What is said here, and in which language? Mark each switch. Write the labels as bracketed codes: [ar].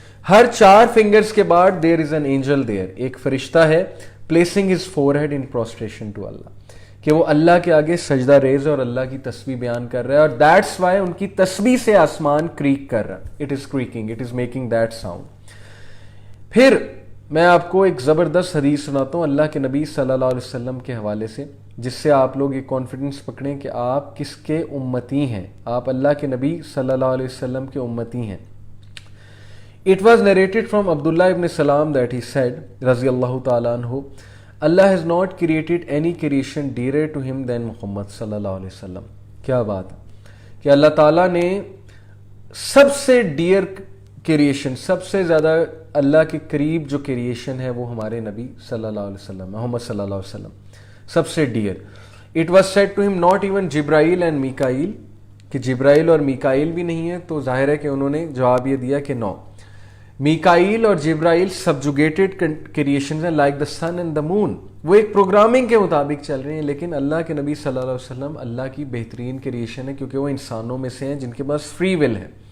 [ur] ہر 4 fingers کے بعد [en] there is an angel there, [ur] ایک فرشتہ ہے, [en] placing his forehead in prostration to Allah, [ur] کہ وہ اللہ کے آگے سجدہ ریز اور اللہ کی تسبیح بیان کر رہا ہے, اور [en] that's why [ur] ان کی تسبیح سے آسمان کریک کر رہا ہے. [en] It is creaking, it is making that sound. [ur] پھر میں آپ کو ایک زبردست حدیث سناتا ہوں اللہ کے نبی صلی اللہ علیہ وسلم کے حوالے سے, جس سے آپ لوگ یہ کانفیڈنس پکڑیں کہ آپ کس کے امتی ہیں, آپ اللہ کے نبی صلی اللہ علیہ وسلم کے امتی ہیں. [en] It was narrated from Abdullah ibn Salam that he said, [ar] رضی اللہ تعالیٰ عنہ, [en] Allah has not created any creation dearer to him than Muhammad صلی اللہ علیہ وسلم. [ur] کیا بات ہے کہ اللہ تعالیٰ نے سب سے ڈیئر کریشن, سب سے زیادہ اللہ کے قریب جو کریشن ہے وہ ہمارے نبی صلی اللہ علیہ وسلم, محمد صلی اللہ علیہ وسلم, سب سے dear. [en] It was said to him not even Jibrail and Mikail, [ur] کہ جبرائیل اور میکائیل بھی نہیں ہے, تو ظاہر ہے کہ انہوں نے جواب یہ دیا کہ نو, میکائیل اور جبرائیل سبجوگیٹڈ کریشنز ہیں, [en] like the sun and the moon, [ur] وہ ایک پروگرامنگ کے مطابق چل رہے ہیں, لیکن اللہ کے نبی صلی اللہ علیہ وسلم اللہ کی بہترین کریشن ہے, کیونکہ وہ انسانوں میں سے ہیں جن کے پاس فری ول ہے.